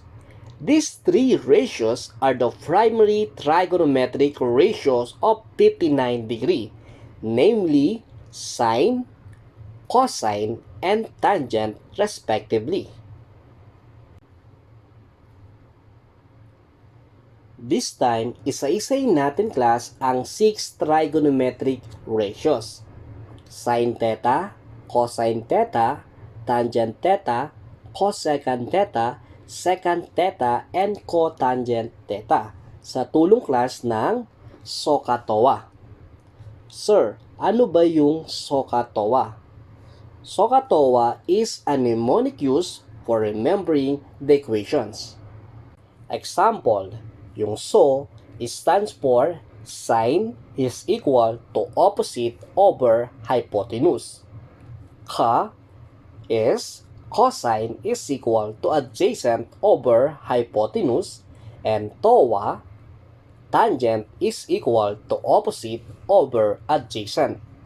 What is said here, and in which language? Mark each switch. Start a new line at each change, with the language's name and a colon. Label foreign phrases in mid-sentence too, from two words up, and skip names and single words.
English: These three ratios are the primary trigonometric ratios of 59 degree, namely sine, cosine, and tangent respectively. This time,
Filipino: isa-isayin natin class ang
English: 6 trigonometric ratios. Sin theta, cosine theta, tangent theta, cosecant theta, secant theta, and cotangent theta
Filipino: sa tulong class ng
English: SOHCAHTOA.
Filipino: Sir, ano ba yung SOHCAHTOA?
English: SOHCAHTOA is a mnemonic used for remembering the equations. Example, yung SO stands for sine is equal to opposite over hypotenuse. Ka is cosine is equal to adjacent over hypotenuse, and TOA, tangent, is equal to opposite over adjacent.